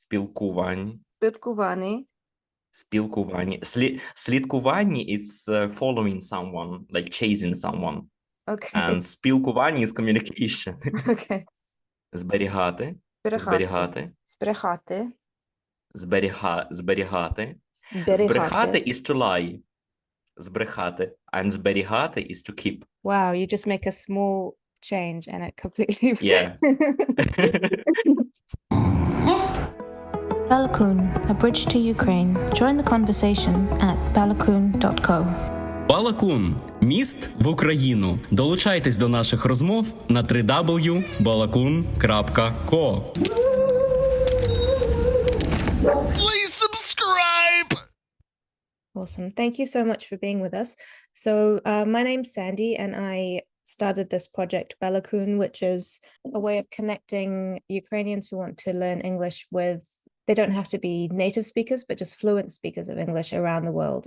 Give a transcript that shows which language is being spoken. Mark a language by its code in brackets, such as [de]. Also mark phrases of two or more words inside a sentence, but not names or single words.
[uk] спілкуванні, Спілкуванні. [en] Слідкуванні it's following someone, like chasing someone. Okay. And спілкуванні is communication. Okay. [uk] Зберігати. Зберігати. Зберігати. Зберігати. Зберігати. [en] Збрехати is to lie. Збрехати. And зберігати is to keep. Wow, you just make a small change and it completely... Yeah. Balakun, a bridge to Ukraine. Join the conversation at balakun.co. [uk] Балакун – міст в Україну. Долучайтесь до наших розмов на www.balakun.co. [en] Please subscribe! Awesome. Thank you so much for being with us. So my name's Sandy and I started this project Balakun, which is a way of connecting Ukrainians who want to learn English with, they don't have to be native speakers, but just fluent speakers of English around the world.